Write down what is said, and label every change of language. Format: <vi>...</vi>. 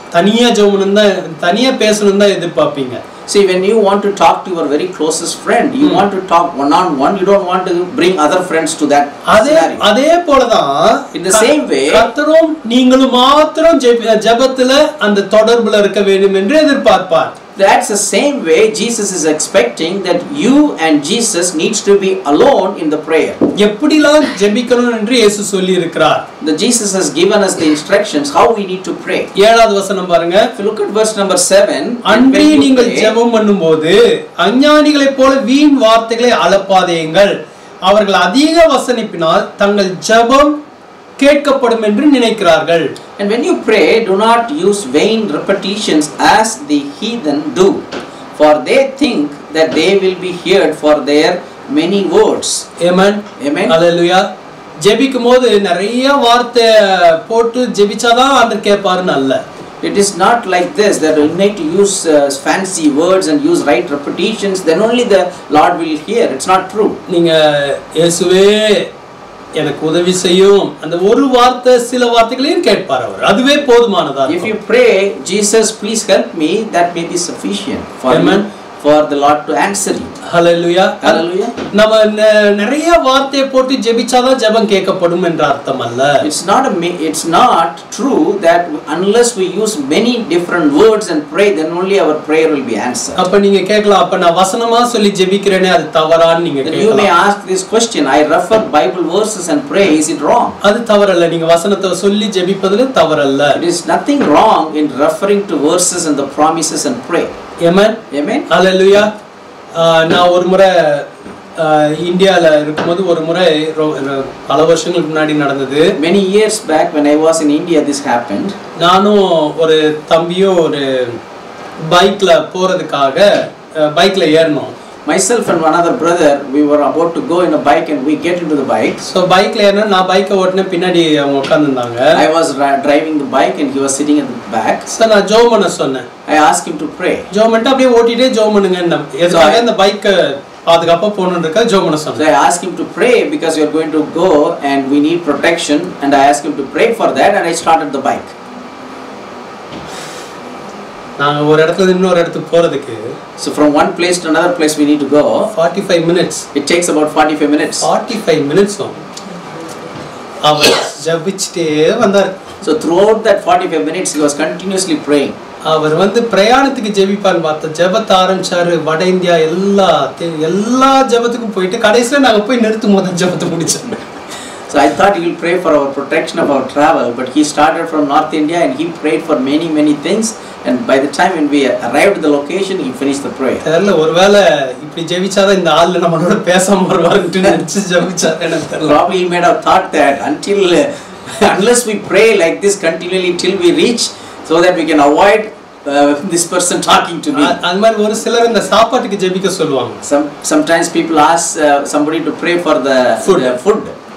<ta>தனியா ஜெபம் தான் தனியா பேசணும் தான் எதிர்பார்ப்பீங்க.</ta> <en>See, when you want to talk to your very closest friend, you want to talk one on one. You don't want to bring other friends to that scenario.</en> <ta>அதே போலதான்</ta> <en>in the same way</en> <ta>கர்த்தரும் நீங்களும் மாத்திரம் ஜெபத்துல அந்த தொடர்புல இருக்க வேண்டும் என்று எதிர்பார்ப்பார்.</ta> <en>That's the same way Jesus is expecting that you and Jesus needs to be alone in the prayer.</en> <ta>எப்படிலாம் ஜெபிக்கணும் என்று இயேசு சொல்லி இருக்கிறார்.</ta> <en>The Jesus has given us the instructions how we need to pray.</en> <ta>ஏழாவது வசனம் பாருங்க.</ta> <en>If you look at verse number 7,</en> <ta>அன்றி நீங்கள் ஜெபம் பண்ணும்போது அஞ்ஞானிகளைப் போல வீண் வார்த்தைகளை அலப்பாதேயுங்கள். அவர்கள் அதிக வசனிப்பினால் தங்கள் ஜெபம் கேட்கப்படும் என்று நினைக்கிறார்கள்.</ta> <en>And when you pray, do not use vain repetitions as the heathen do, for they think that they will be heard for their many words. Amen. Amen. Hallelujah.</en> <ta>ஜெபிக்கும்போது நிறைய வார்த்தை போட்டு ஜெபிச்சாதான் ஆண்டவர் கேட்பாருன்னு அல்ல.</ta> <en>It is not like this that you need to use fancy words and use right repetitions, then only the Lord will hear. It's not true.</en> <ta>நீங்க இயேசுவே எனக்கு உதவி செய்யும் அந்த ஒரு வார்த்தை சில வார்த்தைகளையும் கேட்பார் அவர். அதுவே போதுமானதா இருக்கும்.</ta> <en>If you pray, Jesus please help me, that may be sufficient for Amen. For the Lord to answer you. Hallelujah. Hallelujah.</en> <ta>நம்ம நிறைய வார்த்தையை போட்டு ஜெபிச்சாதான் ஜெபம் கேட்கப்படும் என்ற அர்த்தம் அல்ல.</ta> <en>It's not true that unless we use many different words and pray, then only our prayer will be answered.</en> <ta>அப்ப நீங்க கேட்கலாம், அப்ப நான் வசனமா சொல்லி ஜெபிக்கிறேனே அது தவறான்னு நீங்க கேட்கலாம்.</ta> <en>You may ask this question, I refer Bible verses and pray, is it wrong?</en> <ta>அது தவறல்ல. நீங்க வசனத்தை சொல்லி ஜெபிப்பதுல தவறல்ல.</ta> <en>It is nothing wrong in referring to verses and the promises and pray. Amen. Amen. Hallelujah.</en> <ta>நான் ஒரு முறை இந்தியால இருக்கும்போது ஒரு முறை பல வருஷங்களுக்கு முன்னாடி நடந்தது.</ta> <en>Many years back when I was in India this happened.</en> <ta>நானும் ஒரு தம்பியும் ஒரு பைக்ல போறதுக்காக பைக்ல ஏறணும்.</ta> <en>Myself and one other brother, we were about to go in a bike and we get into the bike.</en> <ta>So bike la ஏறணும், நான் பைக்கை ஓட்டுன பின்னாடி அவங்க உட்கார்ந்திருந்தாங்க.</ta> <en>I was driving the bike and he was sitting at the back.</en> <ta>So நான் ஜெபம் பண்ண சொன்னேன்.</ta> <en>I asked him to pray.</en> <ta>ஜெபம் பண்ணிட்டு அப்படியே ஓட்டிட்டே ஜெபம் பண்ணுங்க. எதுக்காக இந்த பைக் பாதுகாப்பா போணும்ன்றதுக்காக ஜெபம் பண்ண சொன்னேன்.</ta> <en>So I asked him to pray because we are going to go and we need protection, and I asked him to pray for that, and I started the bike.</en> <ta>நாங்க ஒரு இடத்துல இன்னொரு இடத்துக்கு போறதுக்கு</ta> <en>so from one place to another place we need to go 45 minutes. It takes about 45 minutes. 45 minutes.</en> <ta>அவர் ஜெபிச்சிட்டே வந்தார்.</ta> <en>So throughout that 45 minutes he was continuously praying.</en> <ta>அவர் வந்து பிரயாணத்துக்கு ஜெபிப்பான்னு பார்த்த ஜெபத்தை ஆரம்பிச்சாரு. வட இந்தியா எல்லா ஜெபத்துக்கும் போயிட்டு கடைசியில நாங்க போய் நிறுத்தும் போது ஜெபத்தை முடிச்சோம்.</ta> <en>So I thought he will pray for our protection of our travel, but he started from North India and he prayed for many things, and by the time when we arrived at the location he finished the prayer.</en> <ta>தெரியல, ஒருவேளை இப்படி ஜெபிச்சாதான் இந்த ஆளு நம்மளோட பேசாம வருவாருன்னு நினைச்சு ஜெபிச்சாரு எனக்கு தெரியல.</ta> <en>Probably he may have thought that unless we pray like this continually till we reach, so that we can avoid this person talking to me.</en> <ta>அந்த மாதிரி ஒரு சிலர் இந்த சாப்பாட்டுக்கு ஜெபிக்க சொல்லுவாங்க.</ta> <en>Sometimes people ask somebody to pray for the food.</en>